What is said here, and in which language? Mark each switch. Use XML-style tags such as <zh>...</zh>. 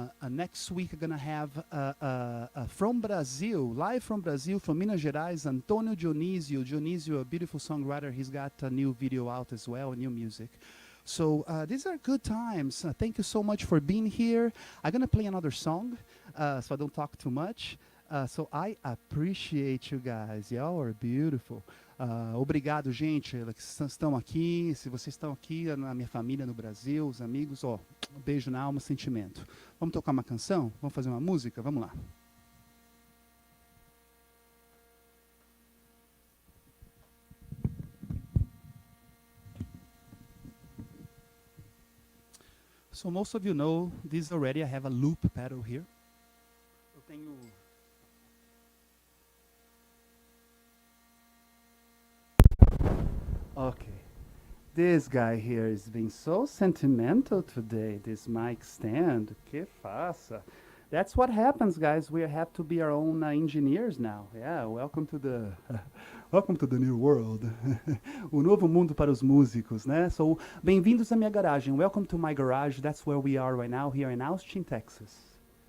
<en>Next week, I'm going to have from Brazil, live from Brazil, from Minas Gerais, Antônio Dionísio. Dionísio, a beautiful songwriter. He's got a new video out as well, new music. So these are good times. Thank you so much for being here. I'm going to play another song, so I don't talk too much. So I appreciate you guys. Y'all are beautiful.</en> <pt>Obrigado, gente, que estão aqui. Se vocês estão aqui, na minha família no Brasil, os amigos, ó, um beijo na alma, sentimento. Vamos tocar uma canção? Vamos fazer uma música? Vamos lá.</pt> <en>So most of you know this already. I have a loop pedal here.</en> <pt>Eu tenho...</pt> <en>Okay. This guy here is being so sentimental today, this mic stand.</en> <pt>Que faça.</pt> <en>That's what happens, guys. We have to be our own engineers now. Yeah, welcome to the new world.</en> <pt>O novo mundo para os músicos, né? So, bem-vindos à minha garagem.</pt> <en>Welcome to my garage. That's where we are right now, here in Austin, Texas.</en>